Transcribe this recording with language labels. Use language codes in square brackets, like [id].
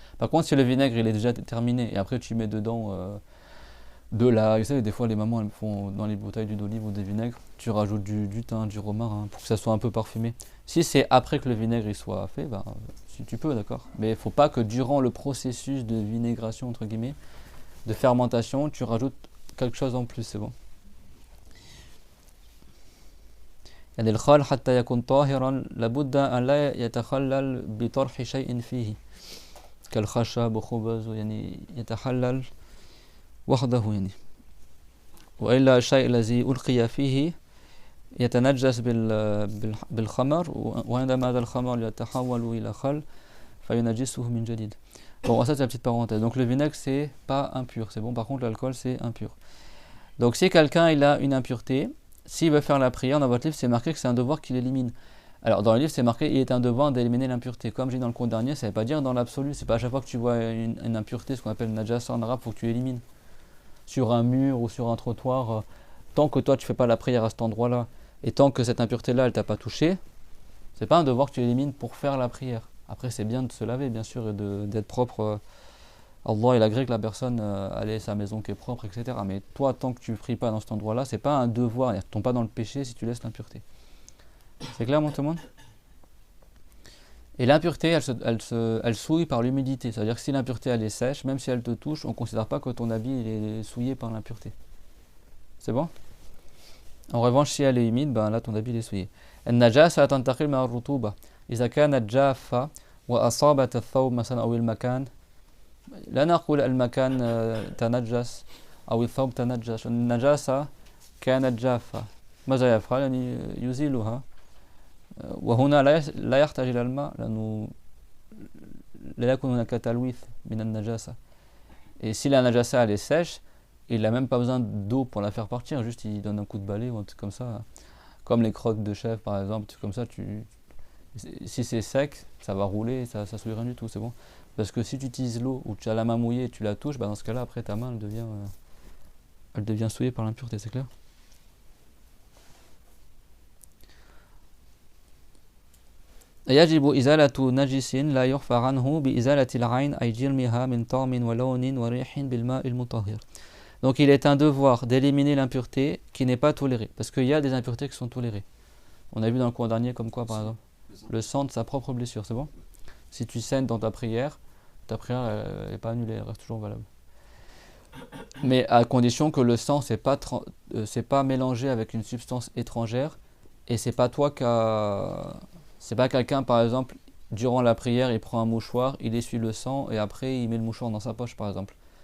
[fr] Par contre, si le vinaigre il est déjà terminé, et après tu mets dedans de l'ail, vous savez, des fois les mamans elles font dans les bouteilles d'huile d'olive ou des vinaigres, tu rajoutes du thym, du romarin, pour que ça soit un peu parfumé. Si c'est après que le vinaigre il soit fait, ben, si tu peux, d'accord. Mais il ne faut pas que durant le processus de vinégration, entre guillemets, de fermentation, tu rajoutes quelque chose en plus, c'est bon. [ar] يعني الخال حتى يكون طاهرا لابد أن لا يتخلل بطرح شيء فيه كالخشب وخبز، يعني يتحلل وحده يعني، وإلا الشيء الذي ألقي فيه يتنجس بالخمر، وعندما هذا الخمر يتحول إلى خل فينجسه من جديد. [fr] Bon, ça c'est la petite parenthèse. Donc le vinaigre c'est pas impur, c'est bon. Par contre l'alcool c'est impur. Donc si quelqu'un il a une impureté, s'il veut faire la prière, dans votre livre, c'est marqué que c'est un devoir qu'il élimine. Alors, dans le livre, c'est marqué il est un devoir d'éliminer l'impureté. Comme j'ai dit dans le cours dernier, ça ne veut pas dire dans l'absolu. C'est pas à chaque fois que tu vois une impureté, ce qu'on appelle najasa en arabe, il faut que tu élimines. Sur un mur ou sur un trottoir, tant que toi, tu ne fais pas la prière à cet endroit-là, et tant que cette impureté-là, elle ne t'a pas touché, c'est pas un devoir que tu élimines pour faire la prière. Après, c'est bien de se laver, bien sûr, et d'être propre. Allah, il agrée que la personne ait sa maison qui est propre, etc. Mais toi, tant que tu ne pries pas dans cet endroit-là, c'est pas un devoir. Tu ne tombes pas dans le péché si tu laisses l'impureté. C'est clair, mon tout le monde? Et l'impureté, elle souille par l'humidité. C'est-à-dire que si l'impureté, elle est sèche, même si elle te touche, on ne considère pas que ton habit il est souillé par l'impureté. C'est bon? En revanche, si elle est humide, ben là, ton habit il est souillé. [ar] النجاسة تنتقل من الرطوبة إذا كانت جافة وأصابت الثوب مثلا أو المكان. لا نقول المكان تنجس أو الثوب تنجس. النجاسة كانت جافة، ماذا يفعل؟ يعني يزيلها، وهنا لا يحتاج إلى الماء لأنه لا يكون هناك تلويث من النجاسة. [fr] Et si la najasa elle est sèche, il n'a même pas besoin d'eau pour la faire partir, juste il donne un coup de balai ou un truc comme ça. Comme les crottes de chèvre par exemple, comme ça, si c'est sec, ça va rouler, ça ne souille rien du tout, c'est bon. Parce que si tu utilises l'eau ou tu as la main mouillée et tu la touches, bah dans ce cas-là, après ta main elle devient souillée par l'impureté, c'est clair. [ar] يجب إزالة نجس لا يغفر عنه بإزالة العين أي جرمها من طعم ولون وريح بالماء المطهر. [fr] Donc il est un devoir d'éliminer l'impureté qui n'est pas tolérée. Parce qu'il y a des impuretés qui sont tolérées. On a vu dans le cours dernier comme quoi par exemple le sang de sa propre blessure, c'est bon. Si tu saignes dans ta prière n'est pas annulée, elle reste toujours valable. Mais à condition que le sang c'est pas mélangé avec une substance étrangère et c'est pas toi c'est pas quelqu'un par exemple durant la prière il prend un mouchoir, il essuie le sang et après il met le mouchoir dans sa poche par exemple.